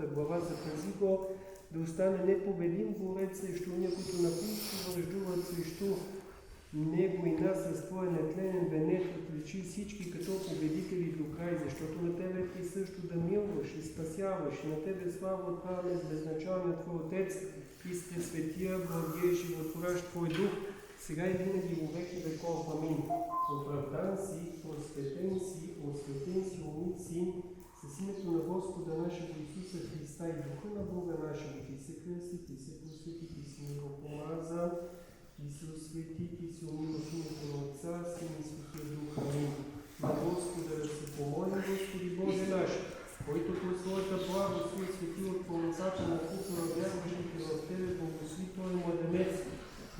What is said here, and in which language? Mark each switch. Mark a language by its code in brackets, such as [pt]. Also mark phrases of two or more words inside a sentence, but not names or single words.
[bg] глава, запази го да остане непобедим борец срещу уния, които напълно връждуват срещу Него и нас с Твоя нетленен венец отличи всички като победители до край, защото на Тебе е присъщо да милваш и спасяваш, и на Тебе слава отправяме с безначалния Твой Отец и с Пресветия, благия, животворящ Твой Дух, сега и винаги во веки веков. Амин. Оправдан си, просветен си, осветен си, умит си, с името на Господа нашего Исуса Христа и Духа на Бога нашего, Ти се кръсти, Ти се просвети, Ти си ни го помаза, Ти се освети, Ти се умила в името на Отца, Сина и Святия Дух. Амин. На Господа да се помолим, Господи Боже наш, който по своята благост и освети от пълнотата на купа на вярващите в Тебе, благослови Той младенец, и